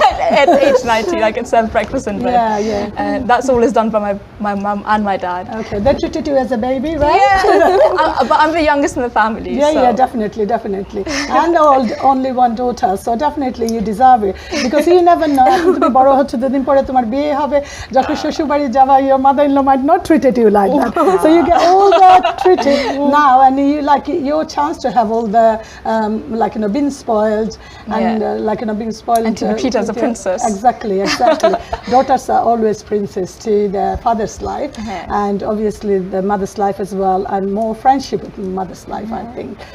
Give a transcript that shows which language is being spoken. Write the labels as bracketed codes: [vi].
[en] At age 90, I get served breakfast in bed. Yeah. And that's always done by my mum and my dad. Okay, they treated you as a baby, right? Yeah, but I'm the youngest in the family. Yeah, so. definitely. And only one daughter, so definitely you deserve it, because you never know. [bn] তুমি বড় হচ্ছে, দুদিন পরে তোমার বিয়ে হবে, যখন শ্বশুর বাড়ি যাবা, [en] your mother-in-law might not treated you like that. So you get all that treated now, and you like your chance to have all the being spoiled and being spoiled. And to be treated as a princess. Exactly. Daughters are always princess to their father's life, and obviously the mother's life as well, and more friendship with mother's life, I think.